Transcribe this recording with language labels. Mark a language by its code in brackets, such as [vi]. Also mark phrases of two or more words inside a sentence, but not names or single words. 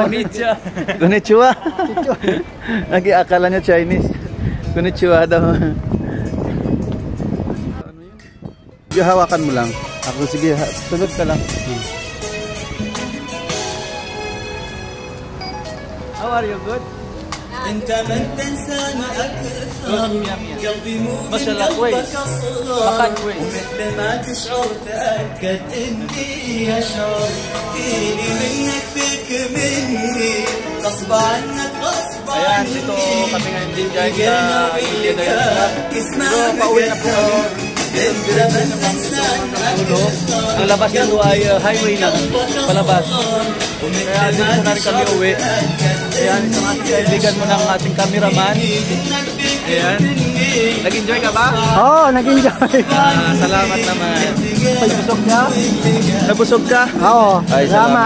[tl] Konnichiwa. Lagi akala niya Chinese. Konnichiwa daw. Sige, hawakan mo lang. Ako sige, sunod ka lang. [en] How are you? Good? [ar] انت من تنساني اكثر قلبي مو ما شاء الله كويس مكان كويس مثل ما تشعر تاكد اني اشعر فيني منك فيك مني غصب عنك غصب [tl] Ayan, dito kami ngayon din dyan sa India dahil dito pauwi na po kami. Ang labas nito ay highway na palabas. Kaya dito na rin kami uwi. Ayan, isang ating kaibigan mo ng ating cameraman. Ayan. Nag-enjoy ka ba? Oo, nag-enjoy. Salamat naman. Nabusog ka? Nabusog ka? Oo, Ay, salamat.